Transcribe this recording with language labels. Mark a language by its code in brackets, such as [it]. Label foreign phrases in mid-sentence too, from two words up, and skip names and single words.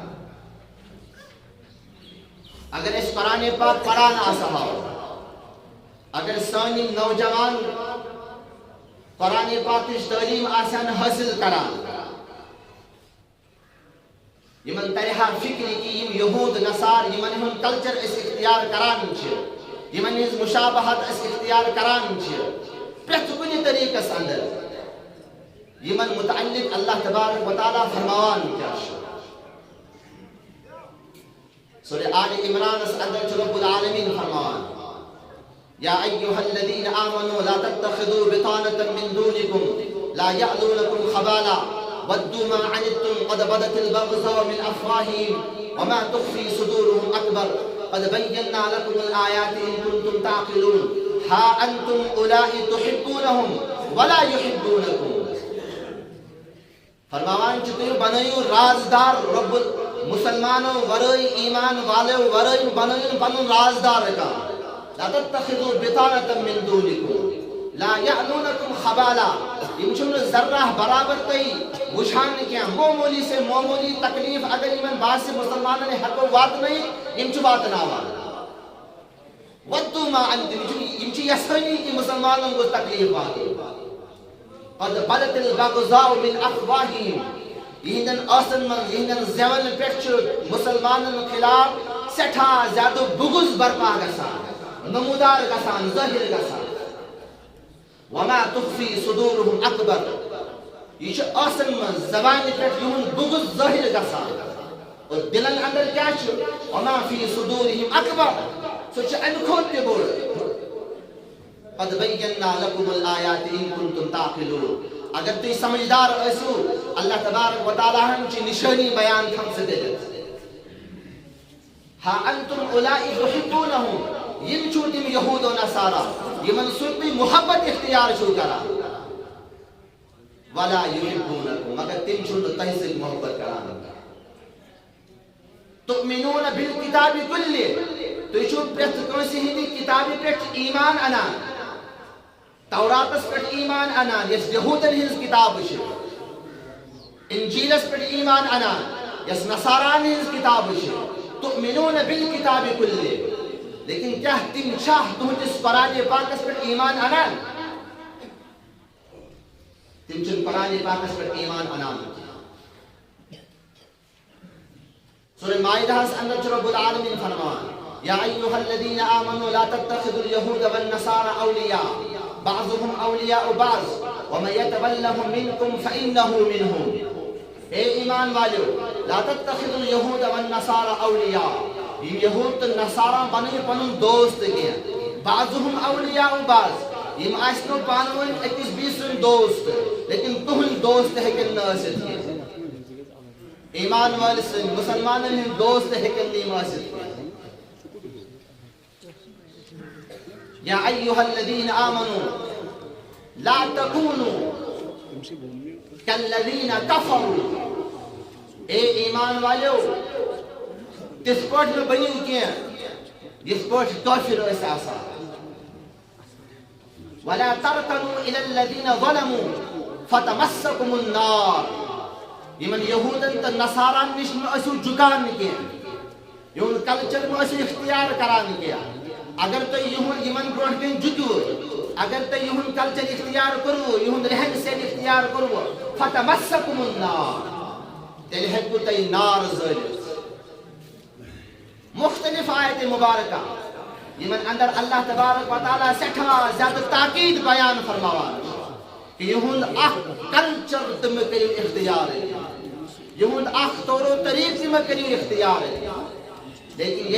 [ks] اگر أسۍ قرآن پاک پران آسہو اگر سٲنۍ یِم نوجوان قرآن پاکٕچ تعلیٖم آسن حٲصِل کران یمن ترہا فکر کہ یم یہود نصار یمن ہُنٛد کلچر أسۍ اختیار کران چھِ یمن ہٕنٛز مشابہت أسۍ اختیار کران چھِ پرٛٮ۪تھ کُنہِ طریٖقس اندر یمن متعلق اللہ تبارک و تعالیٰ فرماوان کیا چھُ سورہ آل عمران اندر چھُ رب العالمین فرماوان [ar] یا ایھا الذین آمنوا لا تتخذوا بطانة من دونکم لا یألونکم خبالا ودوا ما عنتم قد بدت البغضاء من افواہہم وما تخفی صدورهم اکبر قد بینا لکم الآیات ان کنتم تعقلون ہا انتم اولائی تحبونہم ولا یحبونکم [ks] فرماوان چھُ تُہۍ بنٲیِو رازدار رب مسلمانو ورٲے ایمان والو ورٲے بنٲیِو پنُن رازدار کانٛہہ [ar] لا تتخذوا بطانة من دونکم لا یألونکم خبالا [ks] یم چھُنہٕ ذرہ برابر تۄہہِ وٕچھان کینٛہہ معموٗلی سے معموٗلی تکلیٖف اگر یمن باسہِ مسلمانن ہٮ۪کو واتنٲیِتھ یم چھِ واتناوان [ar] ودوا ما عنتم [ks] یم چھِ یژھٲنی کہِ مُسلمانن گوٚژھ تکلیٖف واتُن قد [ar] بدت البغضاء من افواہہم [ks] یہندن ٲسن منٛز یہندن زیون پٮ۪ٹھ چھُ مسلمانن خلاف سٮ۪ٹھاہ زیادٕ بغض برپا گژھان نمودار گژھان ظٲہر گژھان [ar] وما تخفی صدورهم اکبر [ks] یہ چھُ ٲسن منٛز زبانہِ پٮ۪ٹھ یِہُنٛد بغض ظٲہر گژھان اور دلن اندر کیٛاہ چھُ [ar] وما فی صدورهم اکبر [ks] سُہ چھُ امہِ کھۄتہٕ تہِ بوٚڑ [ar] قد بینا لکم الآیات ان کنتم تعقلون [ks] اگر تُہۍ سمجھدار ٲسِو اللہ تبارک و تعالیٰ ہن چھِ نشٲنی بیان تھٲمژٕ کٔرِتھ [ar] ہا انتم اولائی تحبونہم [ks] یم چھُو تِم یہود و نصارا یمن سۭتۍ تُہۍ محبت اختیار چھُو کران [ar] ولا یحبونکم [ks] مگر تِم چھُنہٕ تۄہہِ سۭتۍ محبت کران [ar] تؤمنون بالکتاب کلہ [ks] تُہۍ چھُو پرٛٮ۪تھ کٲنٛسہِ ہٕنٛدِ کتابہِ پٮ۪ٹھ ایمان انان توراتس پٮ۪ٹھ ایمان انان یس یہودن ہٕنٛز کتاب چھِ انجیلس پٮ۪ٹھ ایمان انان یس نصاران ہٕنٛز کتاب چھِ [ar] تؤمنون بالکتاب کلہ [ks] لیکن کیا تم چھا تہنٛدِس قرآن پاکس پٮ۪ٹھ ایمان انان تم چھِنہٕ قرآن پاکس پٮ۪ٹھ ایمان انان سورہ مائدہس اندر چھُ رب العالمین فرماوان [ar] یا ایھا الذین آمنوا لا تتخذوا اليہود والنصارى اولیاء بعضهم اولیاء بعض ومن یتولهم منکم فانہ منهم [ks] اے ایمان والو [ar] لا تتخذوا اليہود والنصارى اولیاء [ks] یم یہود تو نصارا بنٲیِو پنُن دوست کینٛہہ [ar] بعضهم اولیاء بعض [ks] یم آسنو پانہٕ ؤنۍ أکِس بیٚیہِ سُنٛد دوست لیکن تُہنٛدۍ دوست ہیٚکن نہٕ ٲسِتھ کینٛہہ ایمان وٲلۍ سٕنٛدۍ مسلمانن ہٕنٛدۍ دوست ہیٚکن نہٕ یِم ٲسِتھ کینٛہہ [ar] یا ایھا الذین آمنوا لا تکونوا کالذین کفروا [ks] اے ایمان والو تس پٹ نہ بنیو کیا جس پٹ کافر اس آسا [ar] ولا ترکنوا الى الذين ظلموا فتمسكم النار [ks] یمن یہودن تو نصاران نش اسو جکان کیا یہن کلچر میں اسو اختیار کران کیا اگر تو یمن برونٹ کن جتو اگر تو یہن کلچر اختیار کرو یہن رہن سہن اختیار کرو [ar] فتمسكم النار [ks] تیل ہیکو تی نار زالت مختلف آیت مبارکہ یمن اندر اللہ تبارک و تعالی سٹھا زیادہ تاکید بیان فرماوان کہ یہن اخ کلچر تم کریو اختیار یہن اخ طور و طریق تم کریو اختیار لیکن